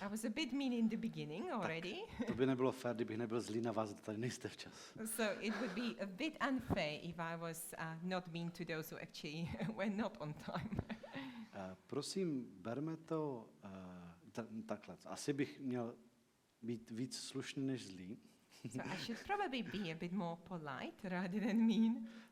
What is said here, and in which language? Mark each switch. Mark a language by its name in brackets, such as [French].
[English] I was a bit mean in the beginning already. [Czech] To by nebylo fér, kdybych nebyl zlý na vás, kdo tady nejste včas. [English] So it would be a bit unfair if I was not mean to those who actually were not on time. [Czech] Prosím, berme to takhle. Asi bych měl být víc slušný než zlý. [English] So I should probably be a bit more polite rather than mean.